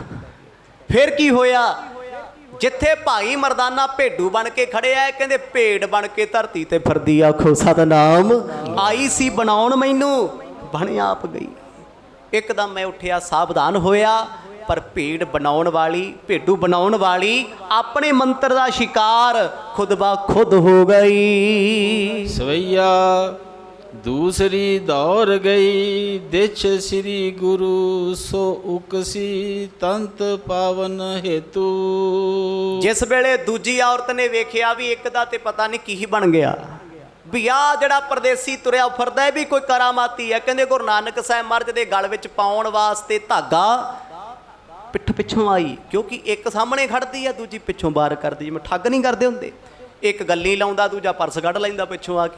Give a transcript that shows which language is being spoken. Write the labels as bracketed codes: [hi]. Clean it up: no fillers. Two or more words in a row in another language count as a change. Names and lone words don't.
[pa] ਫਿਰ ਕੀ ਹੋਇਆ, ਜਿੱਥੇ ਭਾਈ ਮਰਦਾਨਾ ਭੇਡੂ ਬਣ ਕੇ ਖੜਿਆ ਹੈ, ਕਹਿੰਦੇ ਭੇਡ ਬਣ ਕੇ ਧਰਤੀ ਤੇ ਫਿਰਦੀ, ਆਖੋ ਸਤਨਾਮ। ਆਈ ਸੀ ਬਣਾਉਣ ਮੈਨੂੰ, ਬਣ ਆਪ ਗਈ। ਇੱਕਦਮ ਮੈਂ ਉੱਠਿਆ, ਸਾਵਧਾਨ ਹੋਇਆ, ਪਰ ਭੇਡ ਬਣਾਉਣ ਵਾਲੀ, ਭੇਡੂ ਬਣਾਉਣ ਵਾਲੀ ਆਪਣੇ ਮੰਤਰ ਦਾ ਸ਼ਿਕਾਰ ਖੁਦ ਬਾ ਖੁਦ ਹੋ ਗਈ। [bra] सवैया दूसरी दौड़ गई, दिछ श्री गुरु सो उकसी तंत पावन हेतु। [pa] ਜਿਸ ਵੇਲੇ ਦੂਜੀ ਔਰਤ ਨੇ ਵੇਖਿਆ ਵੀ ਇੱਕ ਦਾ ਤੇ ਪਤਾ ਨਹੀਂ ਕੀ ਬਣ ਗਿਆ, ਵੀ ਆਹ ਜਿਹੜਾ ਪਰਦੇਸੀ ਤੁਰਿਆ ਫਿਰਦਾ ਹੈ ਵੀ ਕੋਈ ਕਰਾਮਾਤੀ ਹੈ। ਕਹਿੰਦੇ ਗੁਰੂ ਨਾਨਕ ਸਾਹਿਬ ਮਹਾਰਾਜ ਦੇ ਗਲ ਵਿੱਚ ਪਾਉਣ ਵਾਸਤੇ ਧਾਗਾ ਪਿੱਠ ਪਿੱਛੋਂ ਆਈ, ਕਿਉਂਕਿ ਇੱਕ ਸਾਹਮਣੇ ਖੜਦੀ ਆ, ਦੂਜੀ ਪਿੱਛੋਂ ਬਾਹਰ ਕਰਦੀ, ਜਿਵੇਂ ਠੱਗ ਨਹੀਂ ਕਰਦੇ ਹੁੰਦੇ, ਇੱਕ ਗੱਲੀ ਲਾਉਂਦਾ, ਦੂਜਾ ਪਰਸ ਕੱਢ ਲੈਂਦਾ ਪਿੱਛੋਂ ਆ ਕੇ।